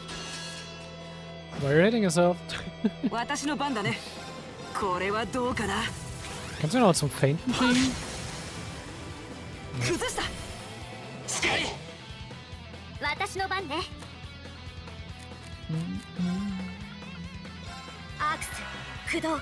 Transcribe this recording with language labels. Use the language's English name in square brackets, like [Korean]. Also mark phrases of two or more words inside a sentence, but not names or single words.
[English] Why are you hitting yourself? [Japanese] 私の番だね。これはどうかな。 [German] Kannst du noch zum Feinten kriegen? [Japanese] 崩した。しかり。私の番ね。アークス、駆動。